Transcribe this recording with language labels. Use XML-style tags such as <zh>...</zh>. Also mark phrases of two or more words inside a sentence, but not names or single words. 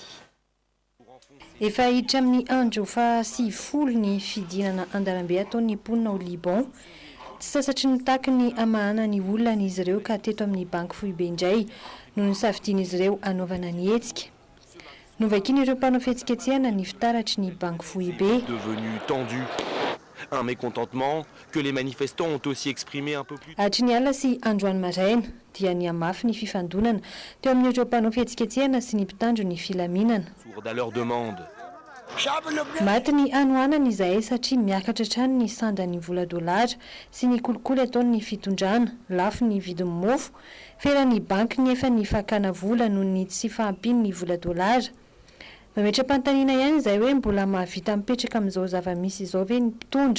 <mg>Efa hiditra amin'ny andro fa 90 ny fidinana andalambe ataon'ny mponina ao Liban. Tsy sasatry ny taky ny amahana ny olana izy ireo ka teto amin'ny banky foibe indray no nisafidian'izy ireo anaovana ny hetsika. Novakiny ireo mpanao fihetsiketsehana ny fitaratry ny banky foibe.</mg> <fr>Devenu tendu. Un mécontentement que les manifestants ont aussi exprimé un peu plus.</fr> <mg>Hatry ny ala sy androany maraina dia ny amafy ny fifandonana teo amin'ireo mpanao fihetsiketsehana sy ny mpitandro ny filaminana.</mg> <fr>Sourd à leur demande.</fr> <mg>Maty ny anoanana izahay satria miakatra trano ny sandan'ny vola dolara sy ny kolikoly ataony fitondrana lafo ny vidin'ny mofo feran'ny banky ny efa ny fakana vola noho ny tsy fahampiny ny vola dolara. Mametra-pantaniana ihany izay hoe mbola mahavita mipetraka amin'izao zava-misy izao ve ny mpitondra.</mg>